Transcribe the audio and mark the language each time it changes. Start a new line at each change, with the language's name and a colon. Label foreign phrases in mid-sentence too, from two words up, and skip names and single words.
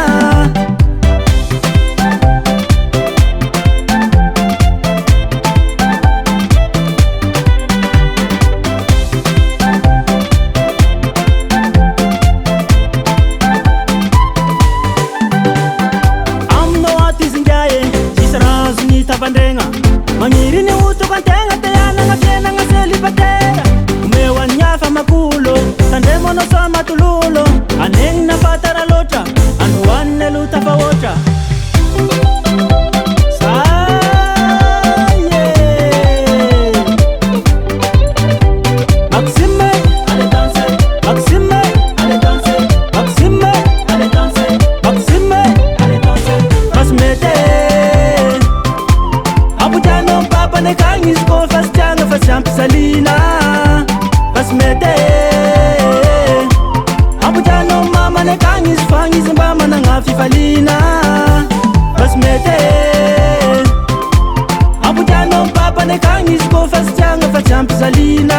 Malagasy: Magniry ny otoko antegna te hanagna fiainagna célibataire. Omehoan'ny hafa makulo, tandremanao sa matololo. Anegny na fatara loatra, androaniny aloha tafahoatra.
French: Maxime, allez danser. Maxime, allez danser. Maxime, allez danser. Maxime, allez danser.
Malagasy: Fa sy mety ampodianao mipapany akagny izy kô fa sy tiagna fa sy ampisalina. Fa sy mety ampodianao mamany akagny izy fagny izy mba managna fifalina. Fa sy mety ampodianao mipapany akagny izy kô fa sy tiagna fa sy ampisalina.